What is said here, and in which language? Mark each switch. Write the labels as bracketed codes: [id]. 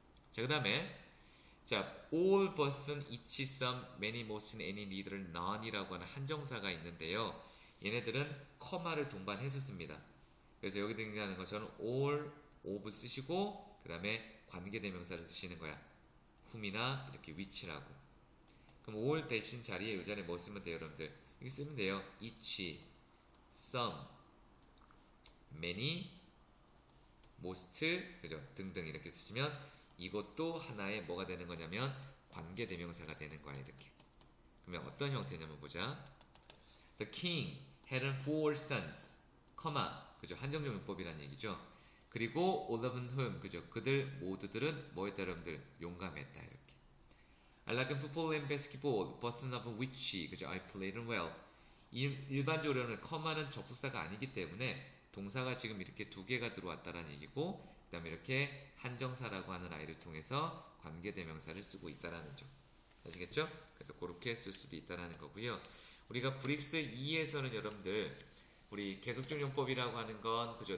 [ko] 자, 그 다음에 자, all but은 each, some, many, most, any, neither, none이라고 하는 한정사가 있는데요. 얘네들은 커마를 동반했었습니다. 그래서 여기 등장하는 것처럼 all, of 쓰시고 그 다음에 관계대명사를 쓰시는 거야. whom이나 이렇게 which라고. 그럼 all 대신 자리에 이 자리에 뭐 쓰면 돼요, 여러분들? 이렇게 쓰면 돼요. each, some, many, most, 그죠? 등등 이렇게 쓰시면 이것도 하나의 뭐가 되는 거냐면 관계대명사가 되는 거야, 이렇게. 그러면 어떤 형태냐면 보자. [en] The king had four sons, 그죠? [ko] 한정적 문법이라는 얘기죠. 그리고 all of whom, 그죠? 그들 모두들은 뭐였다, 여러분들? 용감했다, 이렇게. [en] I like football and basketball, but none of which, 그죠? I played well. [ko] 일반적으로는 는 접속사가 아니기 때문에 동사가 지금 이렇게 두 개가 들어왔다라는 얘기고, 그 다음에 이렇게 한정사라고 하는 아이를 통해서 관계대명사를 쓰고 있다라는 점. 아시겠죠? 그래서 그렇게 쓸 수도 있다라는 거고요. 우리가 브릭스 2에서는 여러분들 우리 계속적 용법이라고 하는 건 그죠?